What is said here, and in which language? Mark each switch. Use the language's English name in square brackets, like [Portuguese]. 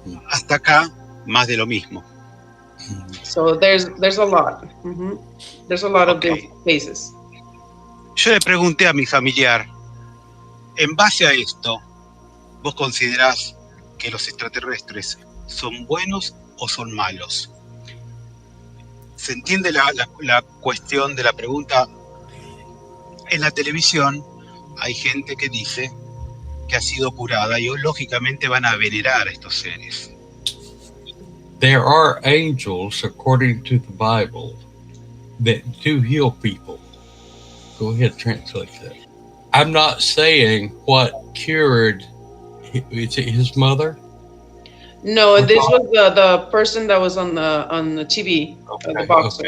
[Spanish] Hasta acá, más de lo mismo. [English] So there's a lot. There's a lot of these cases. [Spanish] Yo le pregunté a mi familiar, en base a esto, ¿vos considerás que los extraterrestres son buenos o son malos? ¿Se entiende la cuestión de la pregunta? En la televisión hay gente que dice que ha sido curada y lógicamente van a venerar a estos seres. [English] There are angels, according to the Bible, that do heal people. Go ahead, translate that. I'm not saying what cured his mother. No, this was the person that was on the TV, the boxer.